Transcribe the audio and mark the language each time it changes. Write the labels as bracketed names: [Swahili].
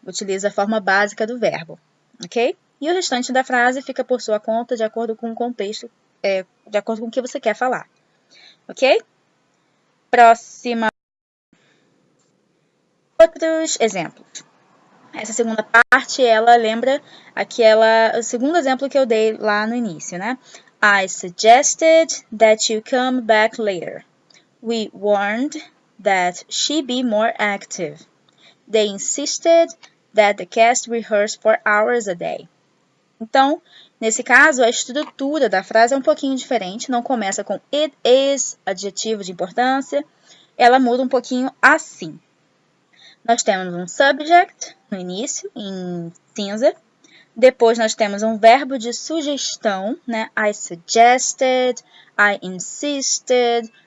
[Portuguese] Utiliza a forma básica do verbo, ok? E o restante da frase fica por sua conta, de acordo com o contexto, de acordo com o que você quer falar, ok? Próxima. Outros exemplos. Essa segunda parte, ela lembra o segundo exemplo que eu dei lá no início, né? [English] I suggested that you come back later. We warned that she be more active. They insisted that the cast rehearse for hours a day. [Portuguese] Então, nesse caso, a estrutura da frase é um pouquinho diferente. Não começa com it is, adjetivo de importância. Ela muda um pouquinho assim. Nós temos um subject no início, em cinza. Depois nós temos um verbo de sugestão, né? [English] I suggested, I insisted,